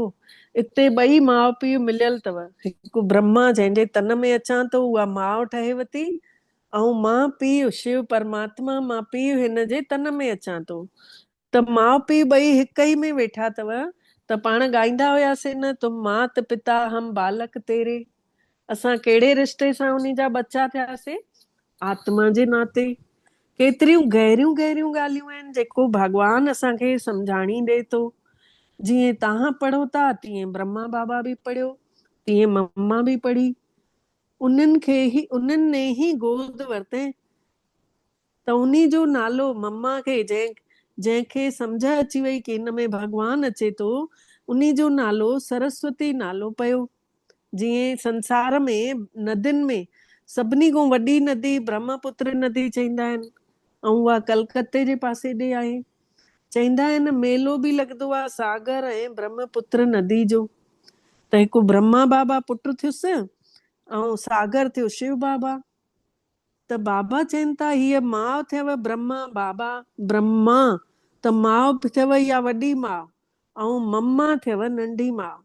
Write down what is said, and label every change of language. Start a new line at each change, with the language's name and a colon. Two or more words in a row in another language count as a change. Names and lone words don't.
Sindhi: इते ॿई माउ पीउ मिलियल अथव। हिकु ब्रह्मा जंहिंजे तन में अचां थो उहा माउ ठहेव थी, ऐं मां पीउ शिव परमात्मा मां पीउ हिन जे तन में अचां थो। त माउ पीउ ॿई हिक ई में वेठा अथव। त पाण ॻाईंदा हुआसीं न,
Hindi: तुम मात पिता हम बालक तेरे।
Sindhi: असां कहिड़े रिश्ते सां उन्ही जा बच्चा थियासीं? आत्मा जे नाते। केतिरियूं गहरियूं गहरियूं ॻाल्हियूं आहिनि जेको भॻवानु असांखे सम्झाणी ॾे थो। जीअं तव्हां पढ़ो था तीअं ब्रह्मा बाबा बि पढ़ियो, तीअं मम्मा बि पढ़ी। उन्हनि ने ही गोद वरितई, त उन्ही जो नालो मम्मा खे जंहिंखे सम्झ अची वई कि हिन में भॻवानु अचे थो, उन्ही जो नालो सरस्वती नालो पियो। जीअं संसार में नदियुनि में सभिनी खां वॾी नदी ब्रह्मपुत्र नदी चईंदा आहिनि, ऐं उहा कलकत्ते जे पासे ॾे आहे। चईंदा आहिनि मेलो बि लॻंदो आहे सागर ऐं ब्रह्मपुत्र नदी जो। त हिकु ब्रह्मा बाबा पुट थियुसि ऐं सागर थियो शिव बाबा। त बाबा चवनि था हीअ माउ थियव ब्रह्मा बाबा, ब्रह्मा त माउ थियव इहा वॾी माउ, ऐं मम्मा थियव नंढी माउ।